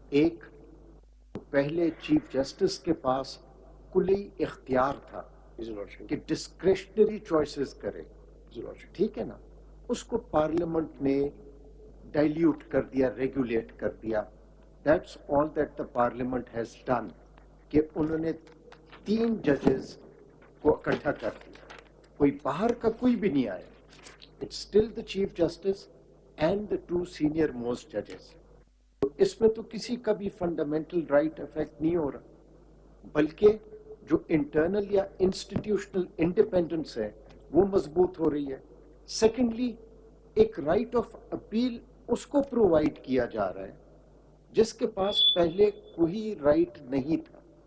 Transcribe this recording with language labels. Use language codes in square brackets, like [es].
[ur] ایک, پہلے chief justice کے پاس کلی اختیار تھا کہ ڈسکریشنری چوائسز کرے, ٹھیک ہے نا. اس کو پارلیمنٹ نے ڈائلیوٹ کر دیا, ریگولیٹ کر دیا. [en] That's all that the parliament has done. [ur] کہ انہوں نے 3 ججز کو اکٹھا کر دیا, کوئی باہر کا کوئی بھی نہیں آیا. [en] It's still the Chief Justice and the 2 senior most judges. [ur] تو اس میں تو کسی کا بھی فنڈامنٹل رائٹ افیکٹ نہیں ہو رہا, بلکہ جو انٹرنل یا انسٹیٹیوشنل انڈیپینڈنس ہے وہ مضبوط ہو رہی ہے. سیکنڈلی, ایک رائٹ آف اپیل اس کو پرووائڈ کیا جا رہا ہے جس کے پاس پہلے کوئی رائٹ نہیں تھا.